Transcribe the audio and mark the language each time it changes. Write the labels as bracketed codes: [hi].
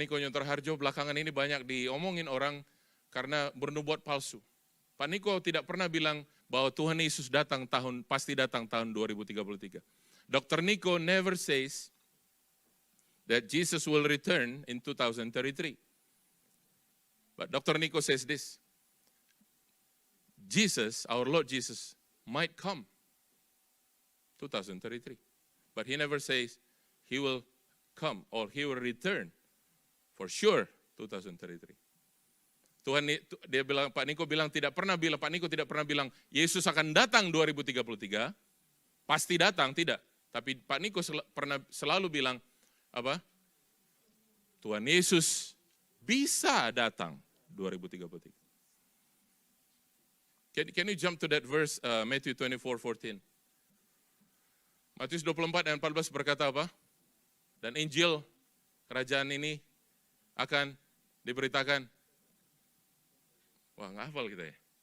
[id] Nico Nyutroharjo, belakangan ini banyak diomongin orang karena bernubuat palsu. Pak Niko tidak pernah bilang bahwa Tuhan Yesus pasti datang tahun 2033. [en] Dr. Nico never says that Jesus will return in 2033. But Dr. Nico says this, Jesus, our Lord Jesus, might come 2033. But he never says he will come or he will return for sure 2033. [id] Pak Niko tidak pernah bilang Yesus akan datang 2033, pasti datang, tidak. Tapi Pak Niko selalu bilang apa? Tuhan Yesus bisa datang 2033. [en] Can you jump to that verse, Matthew 24:14? [id] Matius 24 dan 14 berkata apa? Dan Injil kerajaan ini akan diberitakan. Wah, nggak hafal kita ya.